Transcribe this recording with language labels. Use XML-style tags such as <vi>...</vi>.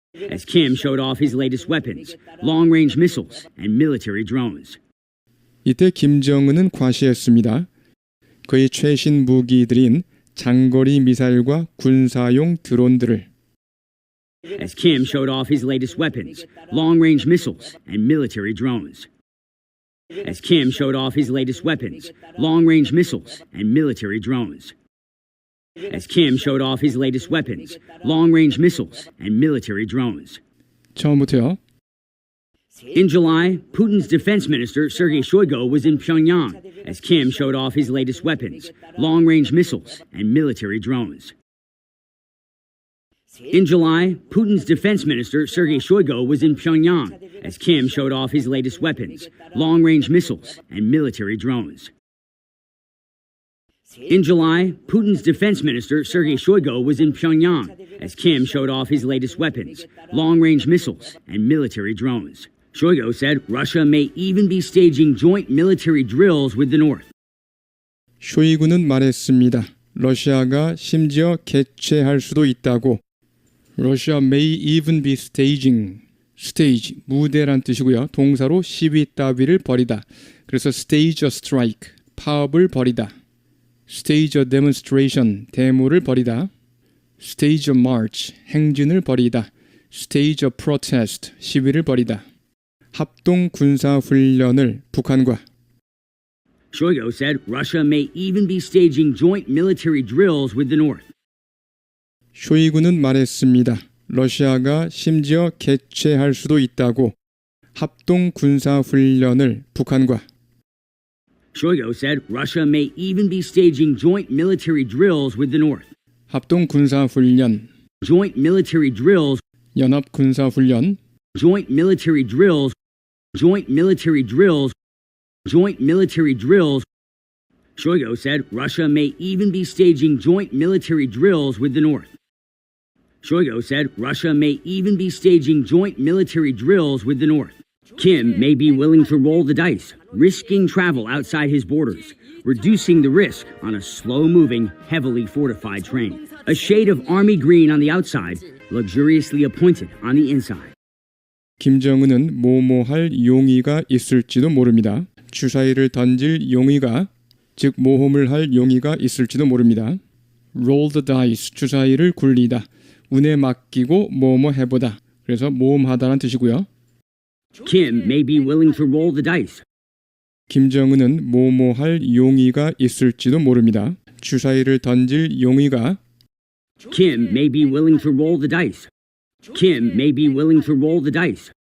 <en>As Kim showed off his latest weapons, long-range missiles and military drones.</en> <ko>이때 김정은은 과시했습니다. 그의 최신 무기들인 장거리 미사일과 군사용 드론들을</ko> <en>As Kim showed off his latest weapons, long-range missiles and military drones. As Kim showed off his latest weapons, long-range missiles and military drones. As Kim showed off his latest weapons, long-range missiles and military drones.</en> <ko>처음부터요.</ko> <en>In July, Putin's defense minister Sergei Shoigu was in Pyongyang as Kim showed off his latest weapons, long-range missiles and military drones. In July, Putin's defense minister Sergei Shoigu was in Pyongyang as Kim showed off his latest weapons, long-range missiles and military drones. In July, Putin's defense minister Sergei Shoigu was in Pyongyang as Kim showed off his latest weapons, long-range missiles and military drones. Shoigu said Russia may even be staging joint military drills with the North.</en> <ko>쇼이구는 말했습니다. 러시아가 심지어 개최할 수도 있다고.</ko> <en>Russia may even be staging.</en> <ko>stage, 무대란 뜻이고요. 동사로 시위 따위를 벌이다. 그래서</ko> <en>stage a strike,</en> <ko>파업을 벌이다.</ko> <en>stage a demonstration,</en> <ko>데모를 벌이다.</ko> <en>stage a march,</en> <ko>행진을 벌이다.</ko> <en>stage a protest,</en> <ko>시위를 벌이다. 합동 군사 훈련을 북한과</ko> <en>Shoigu said Russia may even be staging joint military drills with the North.</en> <ko>쇼이구는 말했습니다. 러시아가 심지어 개최할 수도 있다고 합동 군사훈련을 북한과</ko> <en>Shoigu said Russia may even be staging joint military drills with the North.</en> <ko>합동 군사훈련,</ko> <en>Joint military drills,</en> <ko>연합 군사훈련,</ko> <en>joint military drills, joint military drills, joint military drills. Shoigu said Russia may even be staging joint military drills with the North. Shoigu said Russia may even be staging joint military drills with the North. Kim may be willing to roll the dice, risking travel outside his borders, reducing the risk on a slow-moving, heavily fortified train. A shade of army green on the outside, luxuriously appointed on the inside.</en> <ko>김정은은 모모할 용의가 있을지도 모릅니다. 주사위를 던질 용의가, 즉 모험을 할 용의가 있을지도 모릅니다.</ko> <en>Roll the dice,</en> <ko>주사위를 굴리다. 운에 맡기고 뭐뭐 해보다. 그래서 모험하다라는 뜻이고요.</ko> <en>Kim may be willing to roll the dice.</en> <ko>김정은은 모모할 용의가 있을지도 모릅니다. 주사위를 던질 용의가</ko> <en>Kim may be willing to roll the dice. Kim may be willing to roll the dice.</en>